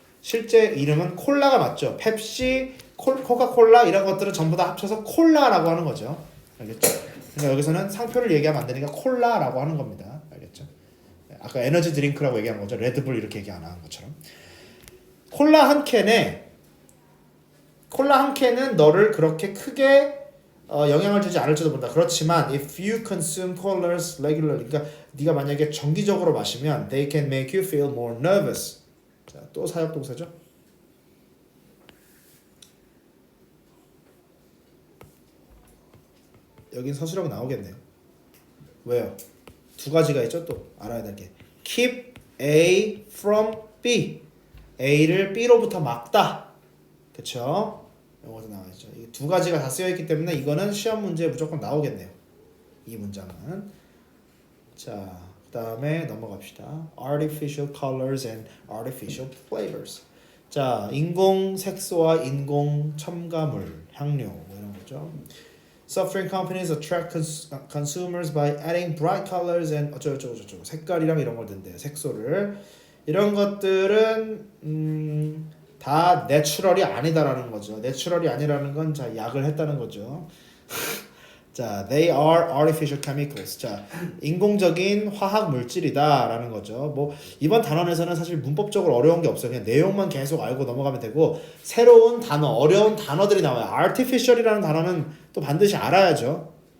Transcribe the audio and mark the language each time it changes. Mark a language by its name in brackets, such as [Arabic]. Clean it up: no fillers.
[Korean] 실제 이름은 콜라가 맞죠. 펩시, 코카콜라 이런 것들은 전부 다 합쳐서 콜라라고 하는 거죠. 알겠죠? 그러니까 여기서는 상표를 얘기하면 안 되니까 콜라라고 하는 겁니다. 알겠죠? 아까 에너지 드링크라고 얘기한 거죠. 레드불 이렇게 얘기 안 하는 것처럼. 콜라 한 캔은 너를 그렇게 크게 영향을 주지 않을지도 모른다. 그렇지만 [English] if you consume colas regularly, [Korean] 그러니까 네가 만약에 정기적으로 마시면 [English] they can make you feel more nervous. [Korean] 자, 또 사역동사죠. 여긴 서술하고 나오겠네요. 왜요? 두 가지가 있죠. 또 알아야 될 게 keep A from B. A를 B로부터 막다. 그쵸? 영어에서 나와있죠. 이 두 가지가 다 쓰여있기 때문에 이거는 시험 문제에 무조건 나오겠네요. 이 문장은. 자, 그 다음에 넘어갑시다. [English] Artificial colors and artificial flavors. [Korean] 자, 인공 색소와 인공 첨가물, 향료 뭐 이런 거죠. [English] Software companies attract consumers by adding bright colors and [Korean] 어쩌고저쩌고 색깔이랑 이런 걸 든대요. 색소를. 이런 것들은 다 내추럴이 아니다라는 거죠. 내추럴이 아니라는 건 자, 약을 했다는 거죠. [English] 자, they are artificial chemicals. [Korean] 자, 인공적인 화학 물질이다라는 거죠. 뭐 이번 단원에서는 사실 문법적으로 어려운 게 없어요. 그냥 내용만 계속 알고 넘어가면 되고 새로운 단어, 어려운 단어들이 나와요. artificial이라는 단어는 또 반드시 알아야죠.